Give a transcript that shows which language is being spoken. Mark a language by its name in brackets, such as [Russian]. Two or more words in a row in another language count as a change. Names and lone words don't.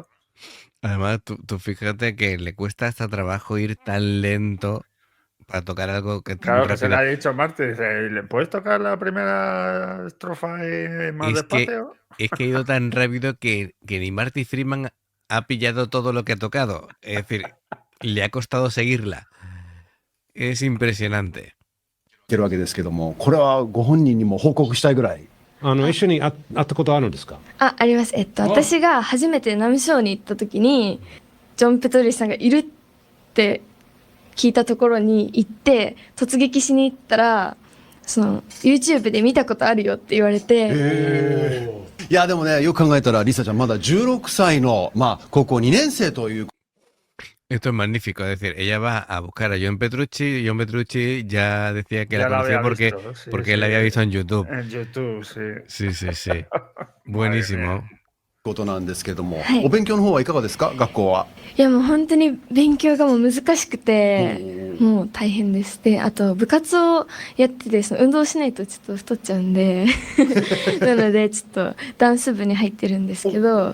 [Spanish] Además, tú fíjate que le cuesta hasta trabajo ir tan lento para tocar algo que tan Claro que se le rápido. ha dicho Marty, dice, ¿le puedes tocar la primera estrofa más despacio? Es que ha ido tan rápido que ni Marty Friedman ha pillado todo lo que ha tocado. Es decir, le ha costado seguirla. Es impresionante. [Japanese] てるわけですけども、これはご本人にも報告したいぐらい。一緒に会ったことあるんですか？あります。私が初めてナミショーに行った時に、ジョン・ペトリさんがいるって聞いたところに行って、突撃しに行ったら、YouTube で見たことあるよって言われて。いや、でもね、よく考えたら、リサちゃんまだ16歳の、まあ、高校2年生という。 [Spanish] Esto es magnífico, es decir, ella va a buscar a John Petrucci. John Petrucci ya decía que Ya la conocía porque él la había visto en YouTube. En YouTube, sí. Sí. Buenísimo. [Japanese] ことなんですけども、はいお勉強の方はいかがですか、学校は。いやもう本当に勉強がもう難しくて、もう大変です。で、あと部活をやってて、運動しないとちょっと太っちゃうんで、なのでちょっとダンス部に入ってるんですけど、